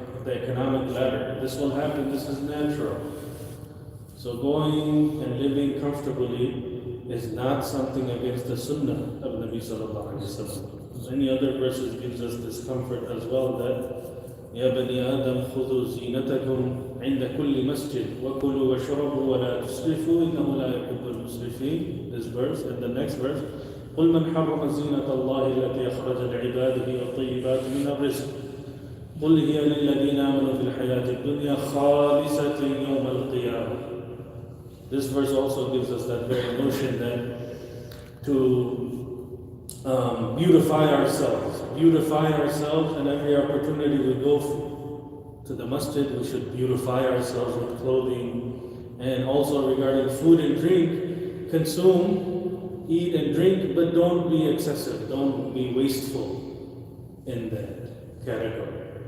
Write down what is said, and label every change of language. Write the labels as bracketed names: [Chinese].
[English] the economic ladder. This will happen, this is natural. So going and living comfortably is not something against the sunnah of Nabi sallallahu alayhi wa sallam. Many other verses gives us this comfort as well that [Arabic] يا بني آدم خذوا زينتكم عند كل مسجد وكلوا واشربوا ولا تسرفوا إنه لا يحب المسرفين. [English] This verse and the next verse [Arabic] قل من حرم زينة الله التي أخرج لعباده والطيبات من الرزق قل هي للذين آمنوا في الحياة الدنيا خالصة يوم القيامة. [English] This verse also gives us that very notion that to beautify ourselves, and every opportunity we go to the masjid, we should beautify ourselves with clothing. And also regarding food and drink, consume, eat and drink, but don't be excessive, don't be wasteful in that category.